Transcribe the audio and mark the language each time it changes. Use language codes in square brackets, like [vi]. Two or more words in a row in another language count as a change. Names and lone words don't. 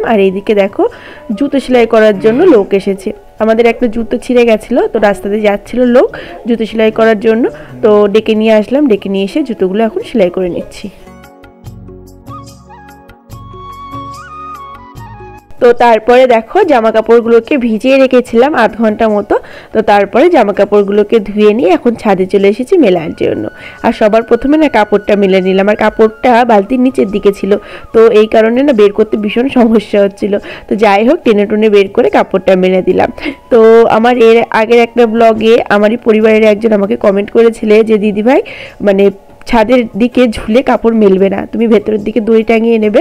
[bn] আর এইদিকে দেখো জুতো সেলাই করার জন্য লোক এসেছে। আমাদের একটা জুতো ছিঁড়ে গেছিল তো রাস্তাতে যাচ্ছিল লোক জুতো সেলাই করার জন্য। তো ডেকে নিয়ে আসলাম, ডেকে নিয়ে এসে জুতোগুলো এখন সেলাই করে নিচ্ছি। তো তারপরে দেখো জামা কাপড়গুলোকে ভিজিয়ে রেখেছিলাম আধ ঘণ্টা মতো। তো তারপরে জামা কাপড়গুলোকে ধুয়ে নিয়ে এখন ছাদে চলে এসেছি মেলার জন্য। আর সবার প্রথমে না কাপড়টা মেলে নিলাম। আর কাপড়টা বালতির নিচের দিকে ছিল তো এই কারণে না বের করতে ভীষণ সমস্যা হচ্ছিল। তো যাই হোক টেনে টুনে বের করে কাপড়টা মেলে দিলাম। তো আমার এর আগের একটা ব্লগে আমারই পরিবারের একজন আমাকে কমেন্ট করেছিল যে দিদি ভাই মানে ছাদের দিকে ঝুলে কাপড় মেলবে না, তুমি ভেতরের দিকে দড়ি টাঙিয়ে নেবে।